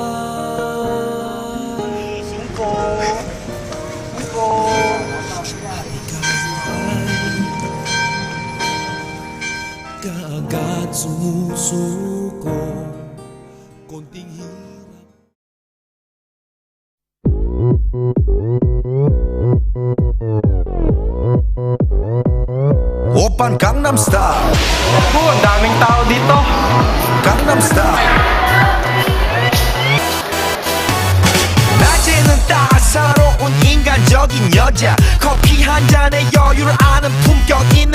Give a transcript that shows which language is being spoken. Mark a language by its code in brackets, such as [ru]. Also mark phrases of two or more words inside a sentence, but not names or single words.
[tl] Kaagad sumusuko, konting hirap. [en] Open Gangnam Style. [tl] Naku, ang daming tao dito. Gangnam Style. [ko] 낮에는 따사로운 인간적인 여자 커피 한 잔에 여유를 아는 품격 있는